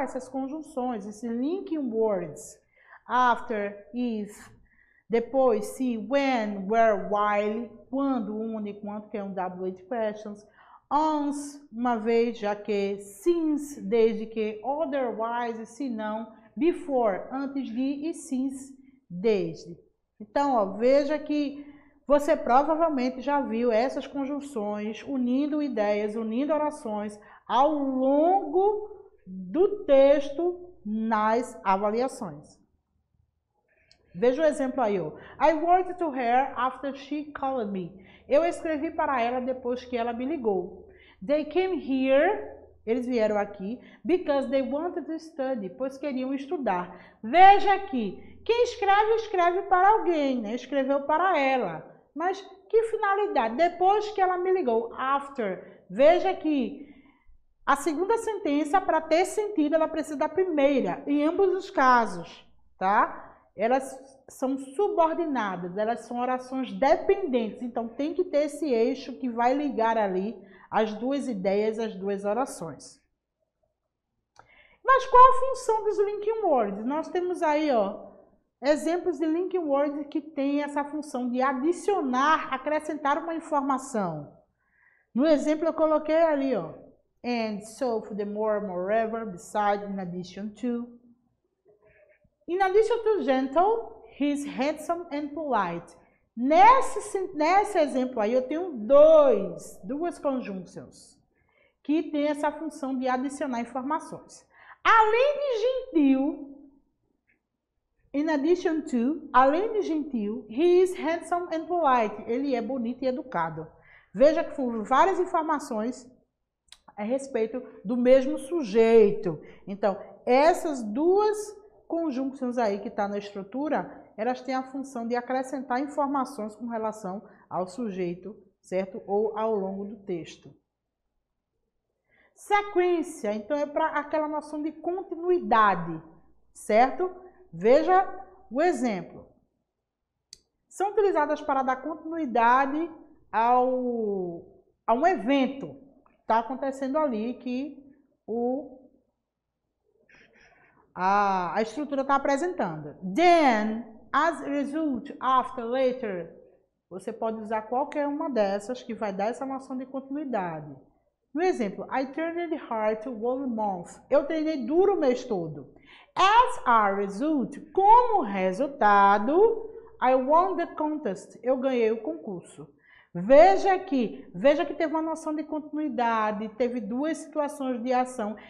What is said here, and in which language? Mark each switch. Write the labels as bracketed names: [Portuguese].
[Portuguese] Essas conjunções, esses linking words. After, if, depois, se, when, where, while, quando, onde, quanto, que é um WH questions, once, uma vez, já que, since, desde que, otherwise, se não, before, antes de, e since, desde. Então, ó, veja que você provavelmente já viu essas conjunções unindo ideias, unindo orações ao longo do texto nas avaliações. Veja o exemplo aí, ó. [English] I wrote to her after she called me. [Portuguese] Eu escrevi para ela depois que ela me ligou. [English] They came here, [Portuguese] eles vieram aqui, [English] because they wanted to study, [Portuguese] pois queriam estudar. Veja aqui, quem escreve, escreve para alguém, né? Escreveu para ela. Mas que finalidade? Depois que ela me ligou, after. Veja que a segunda sentença, para ter sentido, ela precisa da primeira, em ambos os casos, tá? Elas são subordinadas, elas são orações dependentes, então tem que ter esse eixo que vai ligar ali as duas ideias, as duas orações. Mas qual a função dos linking words? Nós temos aí, ó, exemplos de linking words que tem essa função de adicionar, acrescentar uma informação. No exemplo eu coloquei ali, ó, and, so, the more, moreover, beside, in addition to. [English] In addition to gentle, he's handsome and polite. [Portuguese] Nesse exemplo aí, eu tenho duas conjunctions que tem essa função de adicionar informações. Além de gentil, in addition to, além de gentil, [English] he is handsome and polite. [Portuguese] Ele é bonito e educado. Veja que foram várias informações a respeito do mesmo sujeito. Então, essas duas conjuncções aí que está na estrutura, elas têm a função de acrescentar informações com relação ao sujeito, certo? Ou ao longo do texto. Sequência, então é para aquela noção de continuidade, certo? Veja o exemplo. São utilizadas para dar continuidade a um evento que está acontecendo ali, que a estrutura está apresentando. [English] Then, as a result, after, later. [Portuguese] Você pode usar qualquer uma dessas que vai dar essa noção de continuidade. No exemplo, [English] I trained hard all month. [Portuguese] Eu treinei duro o mês todo. [English] As a result, [Portuguese] como resultado, [English] I won the contest. [Portuguese] Eu ganhei o concurso. Veja que teve uma noção de continuidade, teve duas situações de ação.